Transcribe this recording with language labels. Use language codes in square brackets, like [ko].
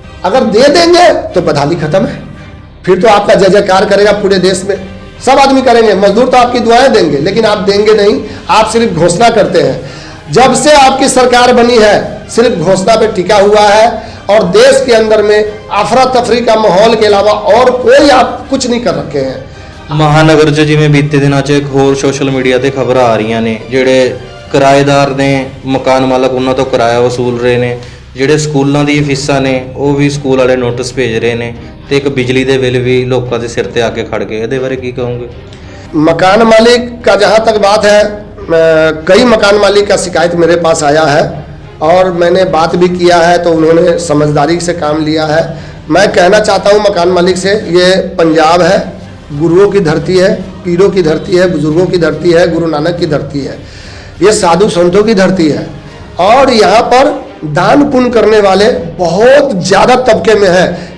[hi] अगर दे देंगे तो बदहाली खत्म है, फिर तो आपका जय जयकार करेगा पूरे देश में, सब आदमी करेंगे। मजदूर तो आपकी दुआएं देंगे, लेकिन आप देंगे नहीं, आप सिर्फ घोषणा करते हैं। जब से आपकी सरकार बनी है सिर्फ घोषणा पे टिका हुआ है और देश के अंदर में अफरा तफरी का माहौल के अलावा और कोई आप कुछ नहीं कर रखे हैं। [pa] महानगर 'ਚ ਜਿਵੇਂ ਬੀਤੇ ਦਿਨਾਂ 'ਚ ਇੱਕ ਹੋਰ ਸੋਸ਼ਲ ਮੀਡੀਆ ਤੇ ਖਬਰਾਂ ਆ ਰਹੀਆਂ ਨੇ, ਜਿਹੜੇ ਕਿਰਾਏਦਾਰ ਨੇ, ਮਕਾਨ ਮਾਲਕ ਉਹਨਾਂ ਤੋਂ ਕਿਰਾਇਆ ਵਸੂਲ ਰਹੇ ਨੇ, ਜਿਹੜੇ ਸਕੂਲਾਂ ਦੀਆਂ ਫੀਸਾਂ ਨੇ ਉਹ ਵੀ ਸਕੂਲ ਵਾਲੇ ਨੋਟਿਸ ਭੇਜ ਰਹੇ ਨੇ, ਤੇ ਇੱਕ ਬਿਜਲੀ ਦੇ ਬਿੱਲ ਵੀ ਲੋਕਾਂ ਦੇ ਸਿਰ ਤੇ ਆ ਕੇ ਖੜ ਗਏ। ਇਹਦੇ ਬਾਰੇ ਕੀ ਕਹੋਗੇ? [hi] मकान मालिक का जहाँ तक बात है, कई मकान मालिक का शिकायत मेरे पास आया है और मैंने बात भी किया है, तो उन्होंने समझदारी से काम लिया है। मैं कहना चाहता हूँ मकान मालिक से, ये पंजाब है, गुरुओं की धरती है, पीरों की धरती है, बुजुर्गों की धरती है, गुरु नानक की धरती है, ये साधु संतों की धरती है और यहाँ पर दान पुण्य करने वाले बहुत ज़्यादा तबके में है।